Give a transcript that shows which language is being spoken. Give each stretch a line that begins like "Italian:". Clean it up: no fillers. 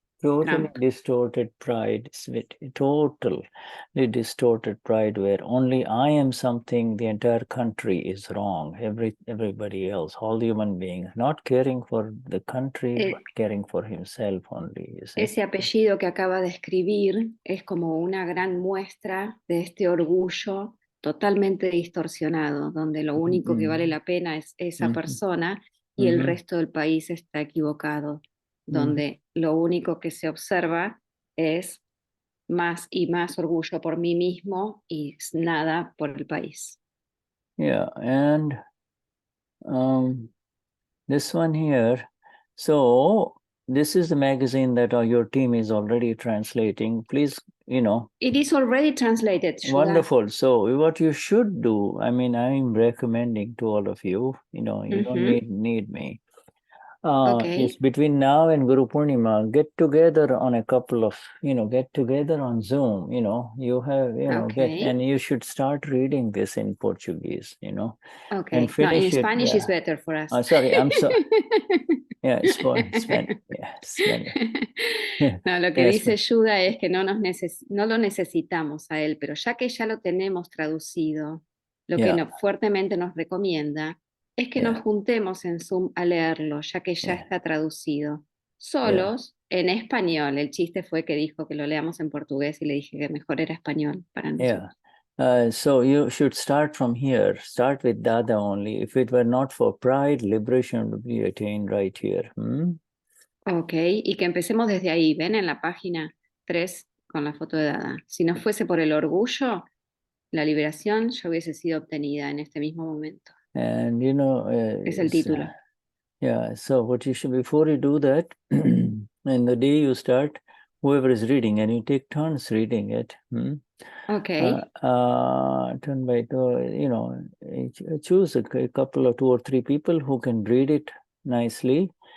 English: Totally distorted pride, totally distorted pride, where only I am something, the entire country is wrong. Everybody else, all human beings, not caring for the country, but caring for himself only. You see?
Spanish: Ese apellido que acaba de escribir es como una gran muestra de este orgullo totalmente distorsionado, donde lo único que vale la pena es esa persona y el resto del país está equivocado, donde lo único que se observa es más y más orgullo por mí mismo y nada por el país.
English: Yeah, and this one here, so this is the magazine that your team is already translating. Please, It is already translated, Shuddha. Wonderful. So what you should do, I'm recommending to all of you, you don't need me. It's between now and Guru Purnima, get together on a couple of, get together on Zoom, you have, and you should start reading this in Portuguese, Okay. and finish in Spanish is better for us. Sorry, I'm sorry. Yeah, it's Spanish. Yeah, Spanish.
Spanish: No, lo que dice Shuddha es que no lo necesitamos a él, pero ya que ya lo tenemos traducido, lo que fuertemente nos recomienda es que nos juntemos en Zoom a leerlo, ya que ya está traducido. Solos, en español. El chiste fue que dijo que lo leamos en portugués y le dije que mejor era español para nosotros.
English: So you should start from here. Start with Dada only. If it were not for pride, liberation would be attained right here.
Spanish: Ok, y que empecemos desde ahí. Ven en la página 3 con la foto de Dada. Si no fuese por el orgullo, la liberación ya hubiese sido obtenida en este mismo momento.
English: And
Spanish: es el título.
English: Yeah, so what you should, before you do that, in the day you start, whoever is reading, and you take turns reading it. Okay. Turn by turn, choose a couple of 2 or 3 people who can read it nicely.